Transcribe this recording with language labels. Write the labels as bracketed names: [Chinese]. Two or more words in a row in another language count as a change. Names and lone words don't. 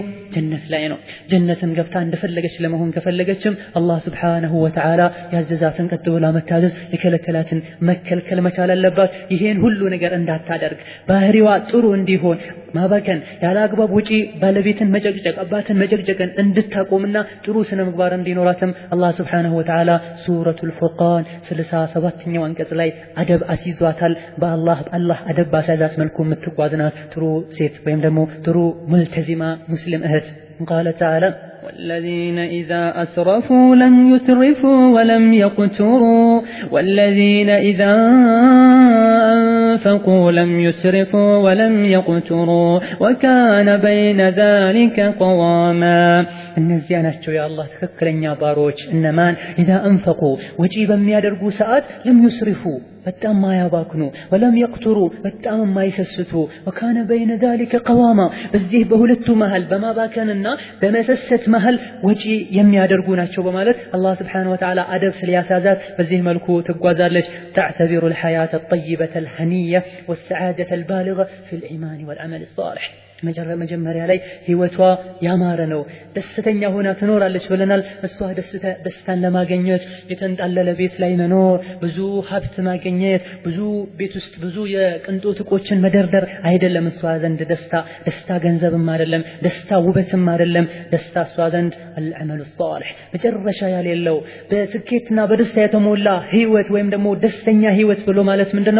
[Amharic] ጀነት ላይ ነው። ጀነትን ገብታ እንደፈለገች ለመሆን ከፈለገችም አላህ [Arabic] سبحانه وتعالى [Amharic] ያዘዛትን ቀጥ ብላ መታዘዝ የከለከላትን መከልከል መቻል አለባት። ይሄን ሁሉ ነገር እንዳታደርግ ባህሪዋ ጥሩ እንዲሆን ማባከን ያላግባብ ውጪ ባለቤትን መጨቅጨቅ አባትን መጨቅጨቅን እንድታቆምና ጥሩ ስነ ምግባር እንዲኖራትም አላህ [Arabic] سبحانه وتعالى [Amharic] ሱረቱል ፉርቃን 37ኛው አንቀጽ ላይ አደብ አስይዟታል። በአላህ አደብ ባሳዛት መልኩ የምትጓዝናት ጥሩ ሴት ወይም ደግሞ ጥሩ ሙልተዚማ ሙስሊም እህት [Arabic] قال تعالى والذين إذا [Amharic] أسرفوا لم يسرفوا ولم يقتروا والذين إذا [Arabic] أنفقوا لم يسرفوا ولم يقتروا وكان بين ذلك قواما [Amharic] እነዚያ ናቸው የአላህ ትክክለኛ ባሮች እነማን [Arabic] إذا أنفقوا [Amharic] ወጪ በሚያደርጉ ሰዓት [Arabic] لم يسرفوا [Amharic] በጣም ማያባክኑ [Arabic] ولم يقتروا [Amharic] በጣም ማይሰስቱ [Arabic] وكان بين ذلك قواما [Amharic] በዚህ በሁለቱ መሃል በማባከንና በመሰሰት መሃል ወጪ የሚያደርጉ ናቸው በማለት አላህ [Arabic] سبحانه وتعالى [Amharic] አደብ ስለያሳዛት በዚህ መልኩ ትጓዛለች። [Arabic] تعتبر الحياة الطيبة الهنية والسعادة البالغة في الإيمان والعمل الصالح [Amharic] መጀመሪያ ላይ ህይወቷ ያማረ ነው፣ ደስተኛ ሆና ትኖራለች ብለናል። እሷ ደስታን ለማግኘት የተንጣለለ ቤት ላይ መኖር፣ ብዙ ሀብት ማግኘት፣ ብዙ ቤት ውስጥ ብዙ የቅንጦት ዕቆችን መደርደር አይደለም እሷ ዘንድ ደስታ ገንዘብም አይደለም፣ ደስታ ውበትም አይደለም። ደስታ እሷ ዘንድ [Arabic] العمل الصالح [Amharic] መጨረሻ ያለው በስኬትና በደስታ የተሞላ ህይወት ወይም ደግሞ ደስተኛ ህይወት ብሎ ማለት ምንድነው?